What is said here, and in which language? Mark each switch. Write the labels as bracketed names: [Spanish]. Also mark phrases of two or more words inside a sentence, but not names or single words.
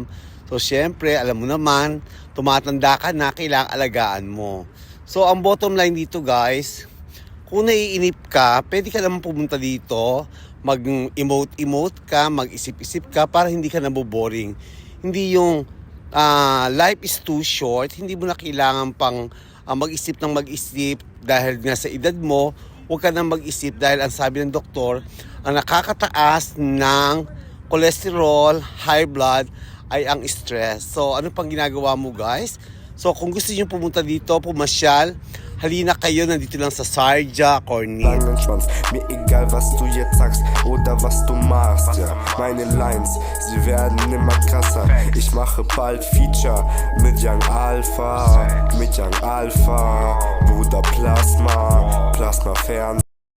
[Filipino] So, syempre, alam mo naman, tumatanda ka na, kailangang alagaan mo. So, ang [English] bottom line [Filipino] dito guys, kung naiinip ka, pwede ka naman pumunta dito, mag-emote-emote ka, mag-isip-isip ka para hindi ka naboboring. Hindi yung [English] life is too short, [Filipino] hindi mo na kailangan pang mag-isip ng mag-isip dahil nga sa edad mo, huwag ka nang mag-isip dahil ang sabi ng doktor, ang nakakataas ng cholesterol, [English] high blood [Filipino] ay ang stress. So ano pang ginagawa mo guys? So kung gusto niyo pumunta dito, pumasyal, halina kayo, nandito lang sa Sharjah, Corniche. [German] Langen Schwanz, mir egal was du jetzt sagst oder was du machst, ja. Meine Lines, sie werden immer krasser. Ich mache bald Feature mit Young Alpha, Bruder Plasma, Fern.